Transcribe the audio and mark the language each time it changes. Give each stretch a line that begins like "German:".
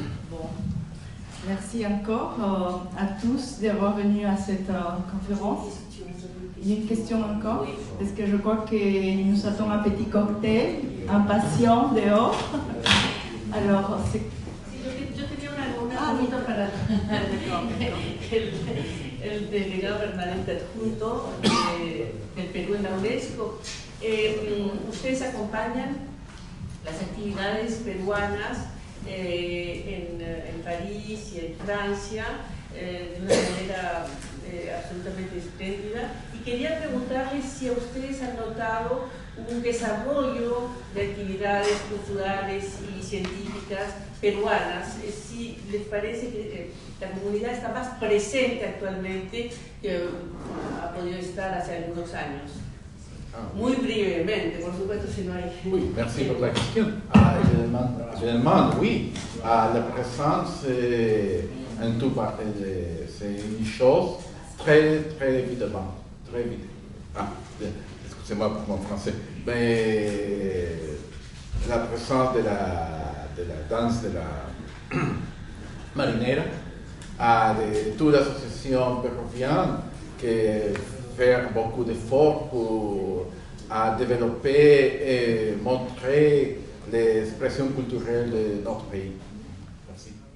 French: Bon. Merci encore à tous d'avoir venu à cette conférence. Il y a une question encore, parce que je crois qu'il nous attend un petit cocktail, impatient dehors. Alors, c'est...
Spanish: Yo tenía una pregunta para el delegado permanente adjunto del Perú en la UNESCO. Ustedes acompañan las actividades peruanas en París y en Francia de una manera absolutamente espléndida, y quería preguntarles si a ustedes han notado un desarrollo de actividades culturales y científicas peruanas, si les parece que la comunidad está más presente actualmente que ha podido estar hace algunos años. Muy brevemente, por supuesto, si no hay...
French: Oui, merci pour la question. Généralement, oui. La présence, c'est une chose très, très évidente. Très évidente. Excusez-moi pour mon français. Mais la présence de la danse de la marinera, de toute l'association péruvienne qui fait beaucoup d'efforts pour développer et montrer l'expression culturelle de notre pays. Merci.